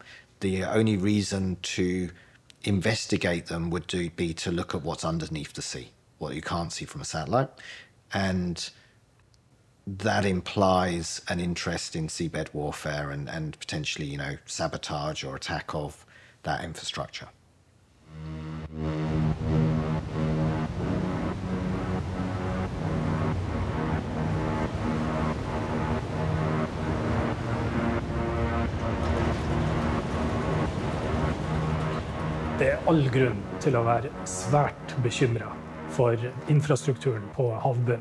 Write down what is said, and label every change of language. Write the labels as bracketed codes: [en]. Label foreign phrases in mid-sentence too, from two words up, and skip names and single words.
[en] The only reason to investigate them would be to look at what's underneath the sea, what you can't see from a satellite. And that implies an interest in seabed warfare and potentially, you know, sabotage or attack of that infrastructure. [no] Det er all grunn til å være svært bekymret for infrastrukturen på havbunnen.